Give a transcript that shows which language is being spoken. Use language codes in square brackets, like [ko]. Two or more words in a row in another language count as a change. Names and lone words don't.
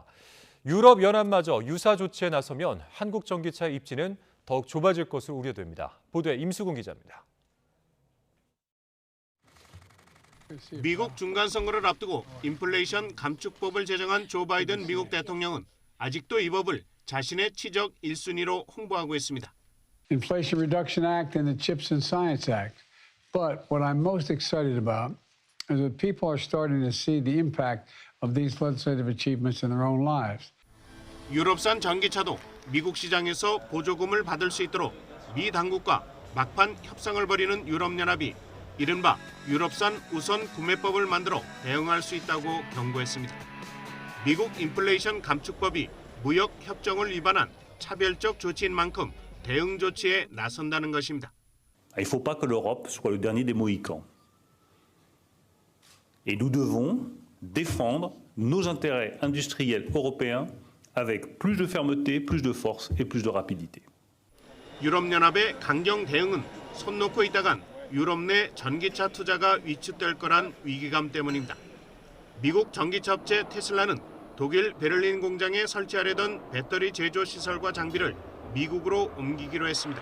[ko] 유럽연합마저 유사 조치에 나서면 한국 전기차의 입지는 더욱 좁아질 것으로 우려됩니다. 보도에 임수근 기자입니다. 미국 중간선거를 앞두고 인플레이션 감축법을 제정한 조 바이든 미국 대통령은 아직도 이 법을 자신의 치적 1순위로 홍보하고 있습니다. [en] Inflation Reduction Act and the CHIPS and Science Act. But what I'm most excited about is that people are starting to see the impact of these legislative achievements in their own lives. [ko] 유럽산 전기차도 미국 시장에서 보조금을 받을 수 있도록 미 당국과 막판 협상을 벌이는 유럽연합이 이른바 유럽산 우선 구매법을 만들어 대응할 수 있다고 경고했습니다. 미국 인플레이션 감축법이 무역 협정을 위반한 차별적 조치인 만큼 대응 조치에 나선다는 것입니다. [fr] Il ne faut pas que l'Europe soit le dernier des Mohicans. Et nous devons défendre nos intérêts industriels européens avec plus de fermeté, plus de force et plus de rapidité. [ko] 유럽연합의 강경 대응은 손 놓고 있다간 유럽 내 전기차 투자가 위축될 거란 위기감 때문입니다. 미국 전기차 업체 테슬라는 독일 베를린 공장에 설치하려던 배터리 제조 시설과 장비를 미국으로 옮기기로 했습니다.